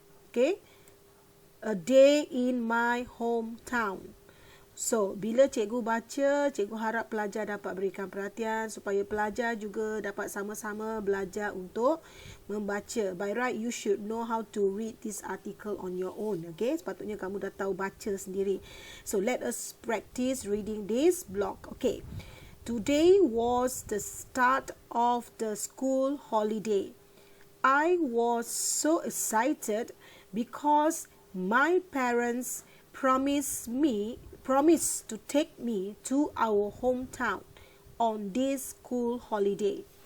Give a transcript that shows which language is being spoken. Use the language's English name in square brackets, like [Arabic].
[English] Okay, a day in my hometown. [Malay] So, bila cikgu baca, cikgu harap pelajar dapat berikan perhatian supaya pelajar juga dapat sama-sama belajar untuk membaca. [English] By right, you should know how to read this article on your own. [Malay] Okay, sepatutnya kamu dah tahu baca sendiri. [English] So, let us practice reading this blog. Okay. Today was the start of the school holiday. I was so excited because my parents promised to take me to our hometown on this school holiday.